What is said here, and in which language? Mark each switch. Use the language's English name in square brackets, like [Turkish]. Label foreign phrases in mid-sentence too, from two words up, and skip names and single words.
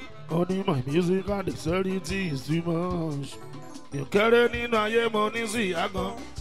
[Yoruba] Ó ní, [English] "My musical dexterity is too much." [Yoruba] Mi ò kéré nínú ayé, mo ní sí ìyá gan.